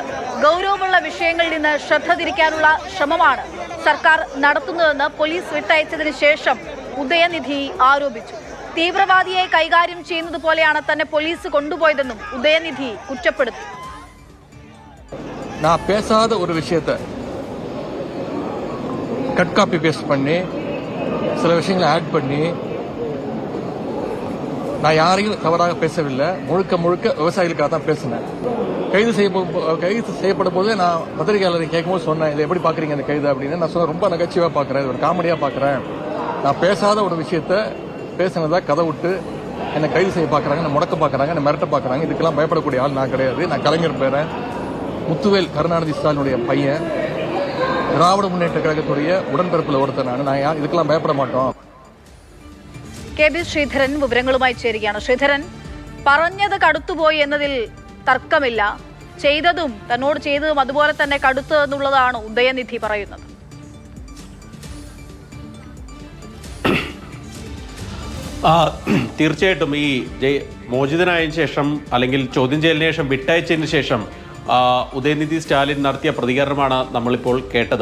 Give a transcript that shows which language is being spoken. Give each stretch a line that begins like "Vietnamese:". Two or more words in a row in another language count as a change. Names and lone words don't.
Malayalam: ഗൗരവമുള്ള വിഷയങ്ങളിൽ നിന്ന് ശ്രദ്ധ തിരിക്കാനുള്ള ശ്രമമാണ് സർക്കാർ നടത്തുന്നതെന്ന് പോലീസ് വിട്ടയച്ചതിന് ശേഷം ഉദയനിധി ആരോപിച്ചു. തീവ്രവാദിയെ കൈകാര്യം ചെയ്യുന്നത് പോലെയാണ് തന്നെ പോലീസ് കൊണ്ടുപോയതെന്നും ഉദയനിധി കുറ്റപ്പെടുത്തി.
Tamil: நான் பேசாத ஒரு விஷயத்தை
English: cut copy paste
Tamil: பண்ணி சில விஷயங்களை ஆட் பண்ணி நான் யாரையும் தவறாக பேசவில்லை. முழுக்க முழுக்க விவசாயிகளுக்காக தான் பேசினேன். கைது செய்யப்படும் போது நான் பத்திரிகையாளரை கேட்கும்போது சொன்னேன், இதை எப்படி பாக்குறீங்க அந்த கைது அப்படின்னு. நான் சொன்னேன், ரொம்ப நகைச்சுவா பாக்குறேன், இது ஒரு காமெடியா பாக்குறேன். நான் பேசாத ஒரு விஷயத்த பேசினதா கதை விட்டு என்னை கைது செய்ய பாக்குறாங்க, என்னை முடக்க பாக்குறாங்க, என்னை மிரட்ட பாக்குறாங்க. இதுக்கெல்லாம் பயப்படக்கூடிய ஆள் நான் கிடையாது. நான் கலைஞர் பேரன், முத்துவேல் கருணாநிதி ஸ்டாலினுடைய பையன், திராவிட முன்னேற்ற கழகத்துடைய உடன்பிறப்புல ஒருத்தர் நான் இதுக்கெல்லாம் பயப்பட மாட்டோம்.
Malayalam: KB ശ്രീധരൻ വിവരങ്ങളുമായി ചേരുകയാണ്. ശ്രീധരൻ, പറഞ്ഞത് കടുത്തുപോയി എന്നതിൽ തർക്കമില്ല. ചെയ്തതും തന്നോട് ചെയ്തതും അതുപോലെ തന്നെ കടുത്തു എന്നുള്ളതാണ് ഉദയനിധി പറയുന്നത്. തീർച്ചയായിട്ടും ഈ മോചിതനായതിനു ശേഷം അല്ലെങ്കിൽ ചോദ്യം ചെയ്യലിന് ശേഷം വിട്ടയച്ചതിന് ശേഷം ഉദയനിധി സ്റ്റാലിൻ നടത്തിയ പ്രതികരണമാണ് നമ്മളിപ്പോൾ കേട്ടത്.